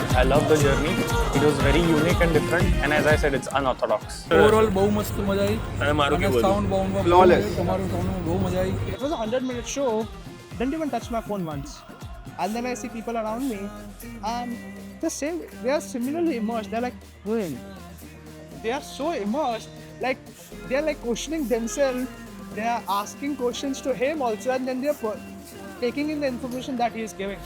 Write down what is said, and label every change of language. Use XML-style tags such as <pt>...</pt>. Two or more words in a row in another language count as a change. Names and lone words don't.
<en>I loved the journey. It was very unique and different, and as I said, it's unorthodox.</en> <gu>Overall બહુ મસ્ત મજા આવી. અને સાઉન્ડ flawless. તમારું સાઉન્ડ બહુ મજા આવી.</gu> <en>It was a 100-minute show. Didn't even touch my phone once. And then I see people around me, and they are similarly immersed. They're like, "Well," they are so immersed, like they're like questioning themselves. They are asking questions to him also, and then they're taking in the information that he is giving.</en>